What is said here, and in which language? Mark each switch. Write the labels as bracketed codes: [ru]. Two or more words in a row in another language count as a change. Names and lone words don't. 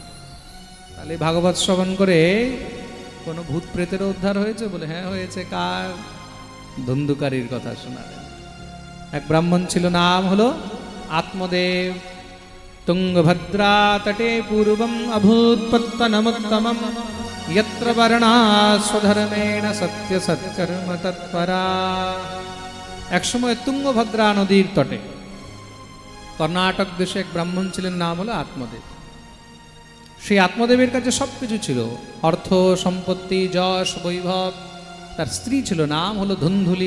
[bn] তাহলে ভাগবত শ্রবণ করে কোনো ভূত প্রেতেরও উদ্ধার হয়েছে? বলে হ্যাঁ হয়েছে। কার? ধুন্ধুকারীর কথা শোনালেন। এক ব্রাহ্মণ ছিল, নাম হলো আত্মদেব। [sa] তুঙ্গভদ্রা তটে পূর্বম অভূৎপত্তনমুত্তমম यत्र वर्णा स्वधर्मेण सत्य सत्कर्म तत्परा। [bn] এক সময় তুঙ্গভদ্রা নদীর তটে কর্ণাটক দেশে এক ব্রাহ্মণ ছিলেন, নাম হলো আত্মদেব। সেই আত্মদেবের কাছে সব কিছু ছিল, অর্থ সম্পত্তি, যশ, বৈভব। তার স্ত্রী ছিল, নাম হলো ধুন্ধুলি।